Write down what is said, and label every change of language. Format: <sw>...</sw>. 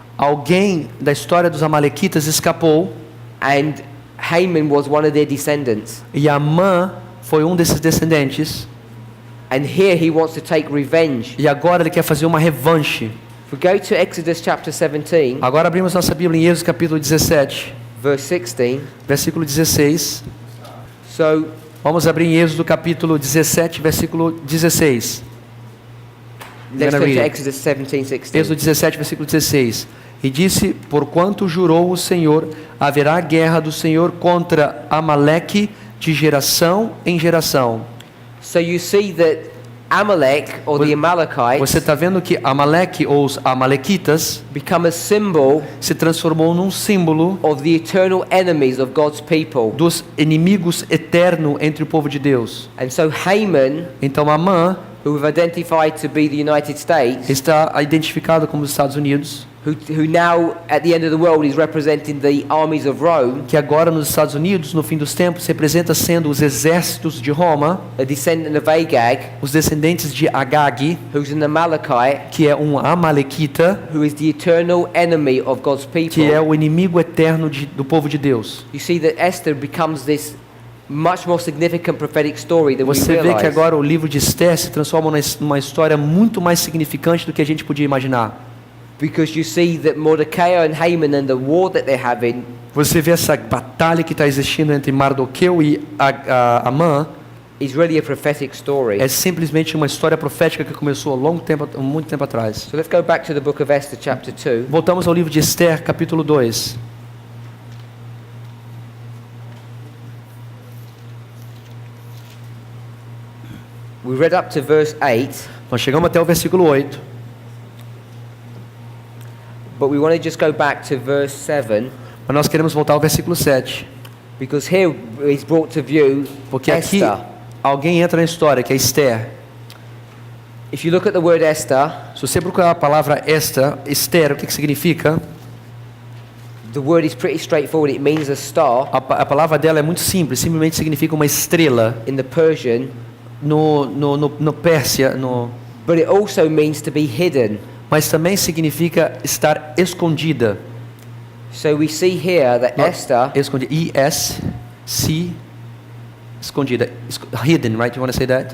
<pt>alguém da história dos amalequitas escapou</pt> <en>and Haman was one of their descendants.</en> <pt>e Amã foi um desses descendentes.</pt> <en>And here he wants to take revenge.</en> <pt>E agora ele quer fazer uma revanche.</pt> <en>If we go to Exodus chapter 17,</en> <pt>Agora abrimos nossa Bíblia em Êxodo capítulo 17,</pt> <en>verse 16.</en> <pt>versículo 16.</pt> <en>So</en> <pt>Vamos abrir em Êxodo capítulo 17, versículo 16.</pt> <en>let's gonna go to read. Exodus 17, 16.</en> <pt>Êxodo 17, versículo 16. E disse, porquanto jurou o Senhor, haverá guerra do Senhor contra Amaleque de geração em geração.</pt> <en>So you see that Amalek, or the</en> <pt>Você</pt> <en>Amalekites,</en> <pt>está vendo que Amaleque ou os amalequitas</pt> <en>become a symbol</en> <pt>se transformou num símbolo</pt> <en>of the eternal enemies of God's people.</en> <pt>dos inimigos eternos entre o povo de Deus.</pt> <en>And so Haman,</en> <pt>Então Amã</pt> <en>who we've identified to be the United States,</en> <pt>está identificado como os Estados Unidos,</pt> <en>who now at the end of the world is representing the armies of Rome,</en> <pt>que agora nos Estados Unidos, no fim dos tempos, representa sendo os exércitos de Roma,</pt> <en>a descendant of Agag,</en> <pt>os descendentes de Agag,</pt> <en>who's an Amalekite,</en> <pt>que é um amalequita,</pt> <en>who is the eternal enemy of God's people.</en> <pt>que é o inimigo eterno do povo de Deus.</pt> <en>You see that Esther becomes this much more significant prophetic story than we</en> <pt>Você vê que</pt> <en>realize.</en> <pt>agora o livro de Esther se transforma numa história muito mais significante do que a gente podia imaginar.</pt> <en>Because you see that Mordecai and Haman and the war that they're having</en> <pt>Você vê essa batalha que está existindo entre Mardoqueu e Amã,</pt> <en>is really a prophetic story.</en> <pt>é simplesmente uma história profética que começou há muito tempo atrás.</pt> <en>So let's go back to the book of Esther chapter 2.</en> <pt>Voltamos ao livro de Esther, capítulo 2.</pt> <en>We read up to verse 8,</en> <pt>Nós chegamos até o versículo 8,</pt> <en>but we want to just go back to verse 7</en> <pt>mas nós queremos voltar ao versículo 7,</pt> <en>because here is brought to view</en> <pt>porque aqui</pt> <en>Esther.</en> <pt>alguém entra na história, que é Esther.</pt> <en>If you look at the word Esther,</en> <pt>Se você procurar a palavra Esther, o que significa?</pt> <en>the word is pretty straightforward. It means a star.</en> <pt>A palavra dela é muito simples, simplesmente significa uma estrela.</pt> <en>In the Persian,</en> <pt>No Pérsia,</pt> <en>but it also means to be hidden.</en> <pt>mas também significa estar escondida.</pt> <en>So we see here that Esther</en> <pt>Escondida. E-S-C, escondida.</pt> <en>Hidden, right? You want to say that?</en>